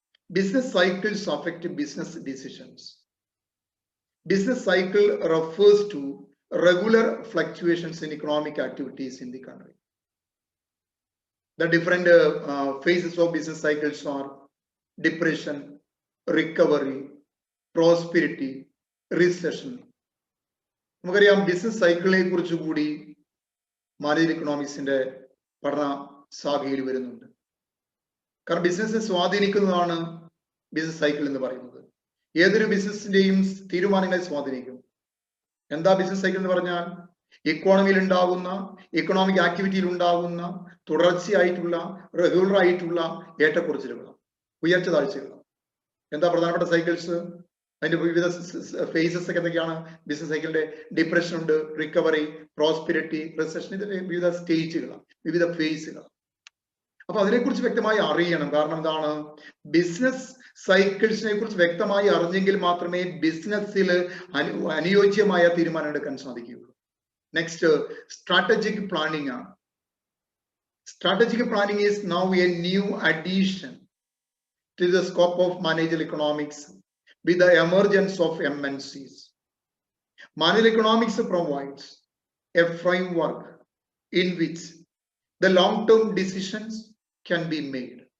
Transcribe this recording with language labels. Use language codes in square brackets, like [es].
[en] Business cycles affect business decisions. Business cycle refers to regular fluctuations in economic activities in the country. The different phases of business cycles are depression, recovery, prosperity, recession. [ml] നമുക്കറിയാം business സൈക്കിളിനെ കുറിച്ച് കൂടി manager ഇക്കണോമിക്സിന്റെ പഠന ശാഖയിൽ വരുന്നുണ്ട്. കാരണം ബിസിനസിനെ സ്വാധീനിക്കുന്നതാണ് business cycle എന്ന് പറയുന്നത്. ഏതൊരു ബിസിനസിന്റെയും തീരുമാനങ്ങളെ സ്വാധീനിക്കും. എന്താ ബിസിനസ് സൈക്കിൾ എന്ന് പറഞ്ഞാൽ? ഇക്കോണമിയിൽ ഉണ്ടാകുന്ന, ഇക്കണോമിക് ആക്ടിവിറ്റിയിൽ ഉണ്ടാകുന്ന തുടർച്ചയായിട്ടുള്ള, റെഗുലർ ആയിട്ടുള്ള ഏറ്റക്കുറച്ചിലുകളാണ്, ഉയർച്ച താഴ്ചകളാണ്. എന്താ പ്രധാനപ്പെട്ട സൈക്കിൾസ്? അതിന്റെ വിവിധ ഫേസസ് ഒക്കെ എന്തൊക്കെയാണ്? ബിസിനസ് സൈക്കിളിന്റെ ഡിപ്രഷൻ ഉണ്ട്, റിക്കവറി, പ്രോസ്പെരിറ്റി, റിസഷൻ, ഇതിന്റെ വിവിധ സ്റ്റേജുകളാണ്, വിവിധ ഫേസുകളാണ്. അപ്പൊ അതിനെക്കുറിച്ച് വ്യക്തമായി അറിയണം. കാരണം എന്താണ്, ബിസിനസ് സൈക്കിൾസിനെ കുറിച്ച് വ്യക്തമായി അറിഞ്ഞെങ്കിൽ മാത്രമേ ബിസിനസ്സിൽ അനുയോജ്യമായ തീരുമാനം എടുക്കാൻ സാധിക്കുകയുള്ളൂ. നെക്സ്റ്റ് സ്ട്രാറ്റജിക് പ്ലാനിംഗ് ആണ്. [en] Strategic planning is now a new addition to the scope of managerial economics with the emergence of MNCs. Managerial economics provides a framework in which the long-term decisions can be made.